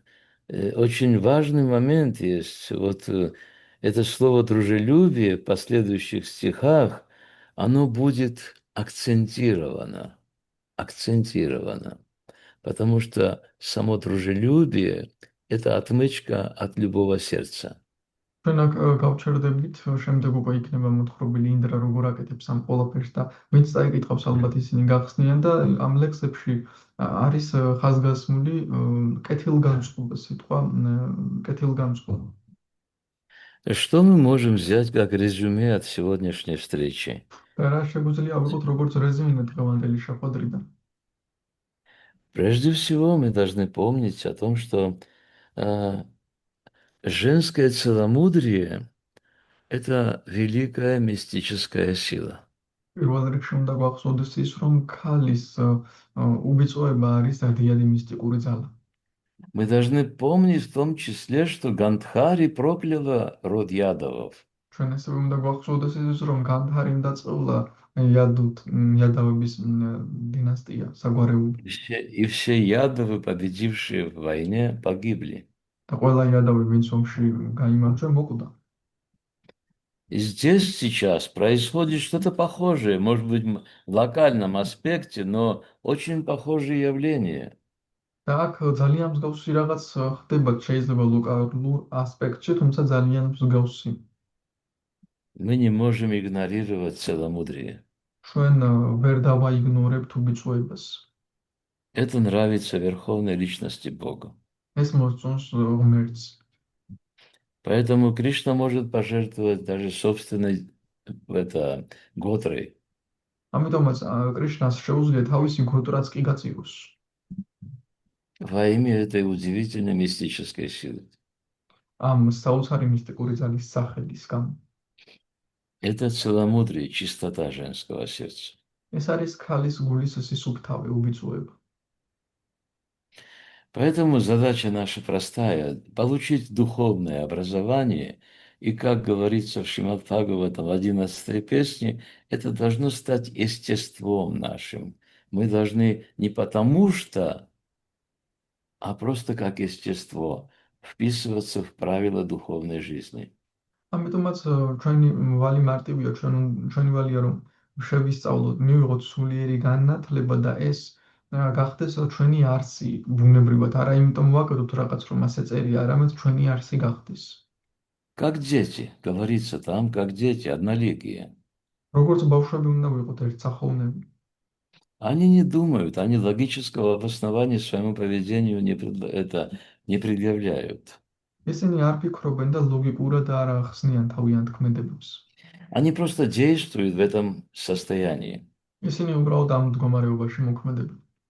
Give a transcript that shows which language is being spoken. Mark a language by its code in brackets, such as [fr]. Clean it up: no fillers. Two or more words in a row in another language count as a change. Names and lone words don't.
[ru] Очень важный момент есть. Вот это слово «дружелюбие» в последующих стихах, оно будет акцентировано, потому что само дружелюбие – это отмычка от любого сердца. [ka] ჩვენ აქ გავჩერდებით, შემდეგ უკვე იქნება მოთხრობილი ინდრა როგორ აკეთებს ამ ყველაფერს და ვინც წაიკითხავს, ალბათ ისინი გახსნიან და ამ ლექსებში არის ხაზგასმული კეთილგანწყობა, სიტყვა კეთილგანწყობა. [ru] Что мы можем взять как резюме от сегодняшней встречи? [ka] რა შეგვიძლია ავიღოთ როგორც რეზюме დღევანდელი შეხვედრიდან? [ru] Прежде всего, мы должны помнить о том, что женское целомудрие – это великая мистическая сила. [ka] პირველ რიგში უნდა გვახსოვდეს ის, რომ ქალის უბიწოება არის დადიანი მისტიკური ძალა. [ru] Мы должны помнить в том числе, что Гандхари прокляла род Ядовов. [ka] ჩვენ ასევე უნდა გვახსოვდეს ის, რომ განდჰარიმ დაწყევლა ядовების დინასტია, საგვარეულო. [ru] И все Ядовы, победившие в войне, погибли. [ka] და ყველა ядовი, ვინც ომში გაიმარჯვა, მოკვდა. [ru] И здесь сейчас происходит что-то похожее, может быть, в локальном аспекте, но очень похожее явление. [ka] და აქ ძალიან მსგავსი რაღაც ხდება, შეიძლება ლოკალურ ასპექტში, თუმცა ძალიან მსგავსი. [ru] Мы не можем игнорировать целомудрие. [ka] ჩვენ ვერ დავაიგნორებთ უბიძღოებას. [ru] Это нравится верховной личности Бога. [ka] ეს მოსწონს ღმერთს. [ru] Поэтому Кришна может пожертвовать даже собственной готрой. [ka] ამიტომაც კრიშნას შეუძლია თავისი გოტრაც კი გაწიროს. [ru] Во имя этой удивительной мистической силы. [ka] ამ საოცარი მისტიკური ძალის სახელის გამო. [ru] Это целомудрие, чистота женского сердца. [ka] ეს არის ქალის გულის სისუფთავე, უბიძღოება. [ru] Поэтому задача наша простая – получить духовное образование, и, как говорится в Шримад Бхагаватам в 11-й песне, это должно стать естеством нашим. Мы должны не потому что, а просто как естество вписываться в правила духовной жизни. [ka] ამიტომაც ჩვენი ვალი მარტივია, ჩვენი ვალია რომ შევისწავლოთ, მივიღოთ სულიერი განათლება და ეს გახდეს ჩვენი არსი ბუნებრივად, არა იმიტომ ვაკეთოთ რაღაც რომ ასე წერია, არამედ ჩვენი არსი გახდეს. [ru] Как дети, говорится там, как дети, одноликие. [ka] როგორც ბავშვები უნდა ვიყოთ ერთსახოვნები. [ru] Они не думают, они логического обоснования своему поведению не предъявляют. [ka] ისინი არ ფიქრობენ და ლოგიკურად არ ახსნიან თავიანთ ქმედებებს. [ru] Они просто действуют в этом состоянии. [ka] ისინი უბრალოდ ამ მდგომარეობაში მოქმედებენ.